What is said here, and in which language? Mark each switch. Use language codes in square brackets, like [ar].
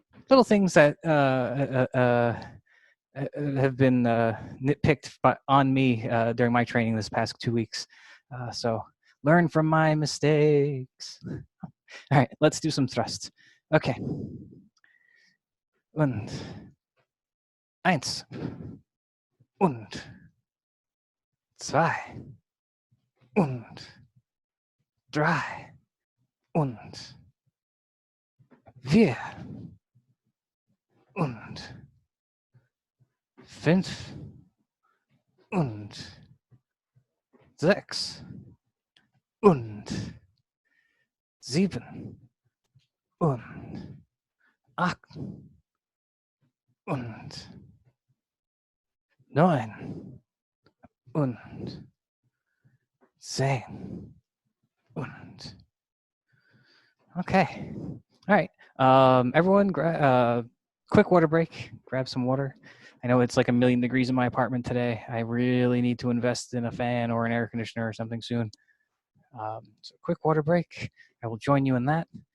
[en] Little things that have been nitpicked on me during my training this past 2 weeks. So learn from my mistakes. All right, let's do some thrusts. Okay. [de] Und 1 und 2 und 3 und 4 und 5 und 6 und 7 und 8 und 9 und 10 und okay. [en] All right. Everyone, quick water break. Grab some water. I know it's like 1,000,000 degrees in my apartment today. I really need to invest in a fan or an air conditioner or something soon. So quick water break. I will join you in that.